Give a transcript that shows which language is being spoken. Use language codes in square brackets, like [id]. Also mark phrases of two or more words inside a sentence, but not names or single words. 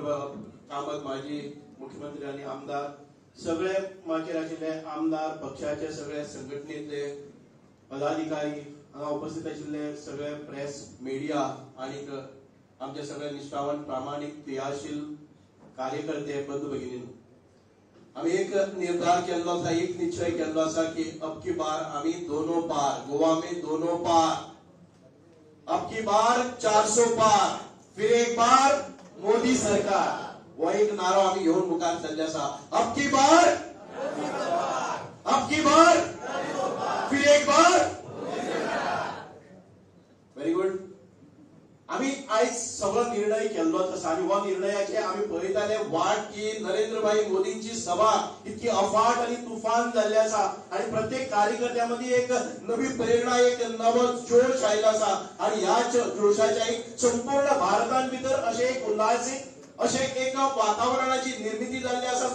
[kok] कामत माजी मुख्यमंत्री आणि आमदार, सगळे माचेर आशिल्ले आमदार पक्षाचे सगळे संघटनेतले पदाधिकारी, हांगा उपस्थित आशिल्ले सगळे प्रेस मिडिया आणि आमचे सगळे निष्ठावंत प्रामाणिक क्रियाशील कार्यकर्ते बंधू भगिनींनो, आम्ही एक निर्धार केल्लो आसा, एक निश्चय केल्लो आसा की [hi] अब की बार [kok] आम्ही [hi] दोनों पार, गोवा में दोनों पार, अब की बार 400 पार, फिर एक बार मोदी सरकार, [kok] वो एक नारो आम्ही घेऊन मुखार चालले आसा। [hi] अब की बार, फिर एक बार, [en] very good. [kok] आम्ही आयज सगळो निर्णय केल्लो आसा आणि हो निर्णयाचे आम्ही पळयताले वाट की नरेंद्रभाई मोदींची सभा इतकी अफाट आणि तुफान जाल्ली आसा आणि प्रत्येक कार्यकर्त्यामध्ये एक नवी प्रेरणा, एक नवो जोश आयला आसा आणि ह्या जोशाच्या एक संपूर्ण भारतान भितर अशें एक उल्हासीत अशें एक वातावरणाची निर्मिती जाल्ली आसा।